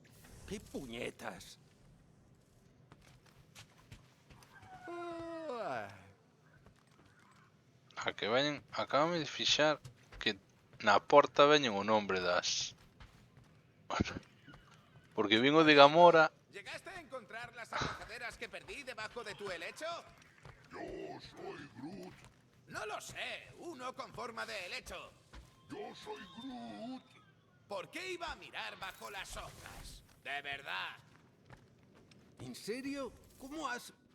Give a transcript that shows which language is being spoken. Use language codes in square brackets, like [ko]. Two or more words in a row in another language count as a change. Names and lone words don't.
[es] ¿Qué puñetas? [gl] A que veñen, acabame de fixar que na porta veñen o nombre das... Porque vin o de Gamora. [es] ¿Llegaste a encontrar las abrazaderas que perdí debajo de tu helecho? Yo soy Groot. No lo sé, uno con forma de helecho. Yo soy Groot. ¿Por qué iba a mirar bajo las hojas? De verdad. ¿En serio? ¿Cómo has...?